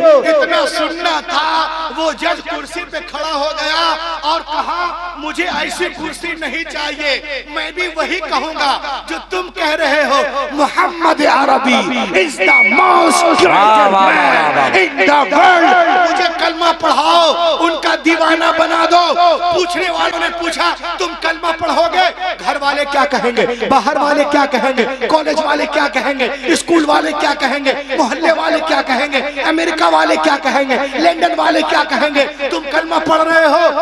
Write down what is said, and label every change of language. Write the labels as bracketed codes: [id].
[hi] इतना सुनना था, वो जज कुर्सी पे खड़ा हो गया और कहा मुझे ऐसी कुर्सी नहीं चाहिए, मैं भी वही कहूंगा जो तुम कह रहे हो। [en] Muhammad Arabi is the most greatest man in the world। [hi] मुझे कलमा दीवाना बना दो। पूछने वालों ने पूछा तुम कलमा पढ़ोगे, घर वाले क्या कहेंगे, बाहर वाले क्या कहेंगे, कॉलेज वाले क्या कहेंगे, स्कूल वाले क्या कहेंगे, मोहल्ले वाले क्या कहेंगे, अमेरिका वाले क्या कहेंगे, लंदन वाले क्या कहेंगे, तुम कलमा पढ़ रहे हो।